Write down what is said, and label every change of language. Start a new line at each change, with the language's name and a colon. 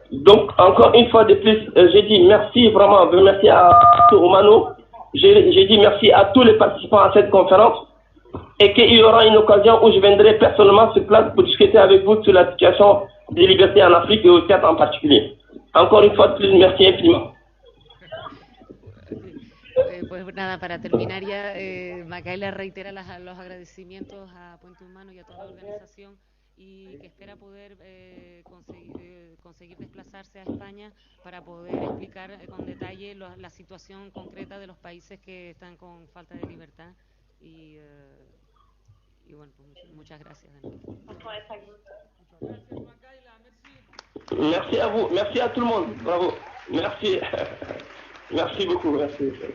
French: Donc, encore une fois de plus, j'ai dit merci vraiment, merci à Omano, j'ai dit merci à tous les participants à cette conférence et qu'il y aura une occasion où je viendrai personnellement sur place pour discuter avec vous sur la situation des libertés en Afrique et au Tchad en particulier. Encore une fois de plus, merci infiniment.
Spanish: Pues nada, para terminar ya, Makayla reitera los agradecimientos a Puente Humano y a toda la organización y que espera poder conseguir desplazarse a España para poder explicar con detalle la situación concreta de los países que están con falta de libertad y bueno, pues muchas gracias de nuevo.
French: Merci à vous, merci à tout le monde, bravo, merci, merci beaucoup, merci.